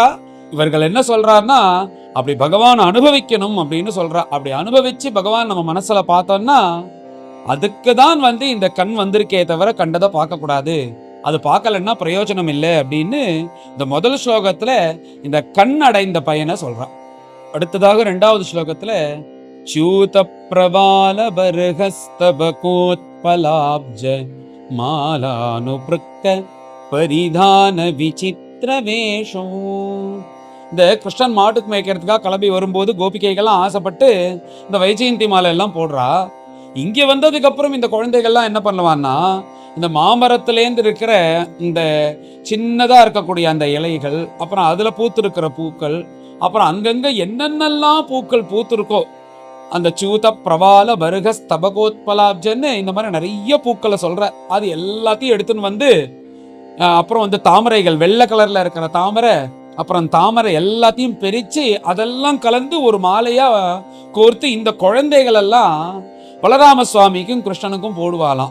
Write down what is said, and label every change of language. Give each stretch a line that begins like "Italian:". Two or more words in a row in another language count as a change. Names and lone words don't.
Tamil: இவர்கள் என்ன சொல்றாருன்னா, அப்படி பகவான் அனுபவிக்கணும் அப்படின்னு சொல்றா. அப்படி அனுபவிச்சு பகவான் நம்ம மனசுல பார்த்தோம்னா அதுக்கு தான் வந்து இந்த கண் வந்திருக்கே தவிர கண்டதை பார்க்க கூடாது, அது பார்க்கலன்னா பிரயோஜனம் இல்லை அப்படின்னு இந்த முதல் ஸ்லோகத்துல இந்த கண் அடைந்த பயனை சொல்றான். அடுத்ததாக இரண்டாவது ஸ்லோகத்துல
Sanskrit: च्यूत प्रवाल बर्हस्तबकोत्पलाब्ज मालानुपृक्त परिधान विचित्र वेஷோ.
Tamil: இந்த கிருஷ்ணன் மாட்டுக்கு மேய்க்கிறதுக்காக கிளம்பி வரும்போது கோபிகைகள்லாம் ஆசைப்பட்டு இந்த வைஜெயந்தி மாலை எல்லாம் போடுறா. இங்கே வந்ததுக்கு அப்புறம் இந்த குழந்தைகள்லாம் என்ன பண்ணுவான்னா, இந்த மாமரத்திலேருந்து இருக்கிற இந்த சின்னதா இருக்கக்கூடிய அந்த இலைகள், அப்புறம் அதுல பூத்திருக்கிற பூக்கள், அப்புறம் அங்கங்க என்னென்னலாம் பூக்கள் பூத்திருக்கோ அந்த
Sanskrit: चूत प्रवाल बर्ह स्तबकोत्पलाब्ज
Tamil: இந்த மாதிரி நிறைய பூக்களை சொல்ற, அது எல்லாத்தையும் எடுத்துன்னு வந்து அப்புறம் வந்து தாமரைகள், வெள்ளை கலர்ல இருக்கிற தாமரை, அப்புறம் தாமரை எல்லாத்தையும் பிரிச்சு அதெல்லாம் கலந்து ஒரு மாலையா கோர்த்து இந்த குழந்தைகள் எல்லாம் பலராம சுவாமிக்கும் கிருஷ்ணனுக்கும் போடுவாளாம்.